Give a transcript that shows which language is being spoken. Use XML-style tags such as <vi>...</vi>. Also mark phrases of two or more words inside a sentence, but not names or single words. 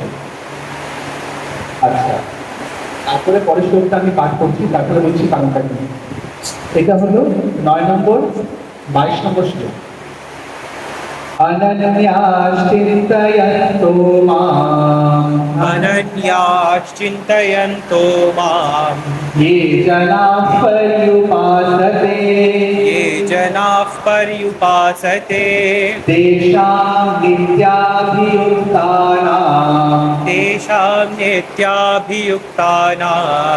<bn>আচ্ছা, তারপরে পরের শ্লোকটা আমি পাঠ করছি, তারপরে বলছি কারণটা কি। এটা হলো 9 নম্বর 22 নম্বর শ্লোক।</bn> <sa>অনন্যাশ্চিন্তয়ন্তো মাম, অনন্যাশ্চিন্তয়ন্তো মাম, ये जनाः पर्युपासते, ये जनाः पर्युपासते, तेषां नित्याभियुक्तानां</sa>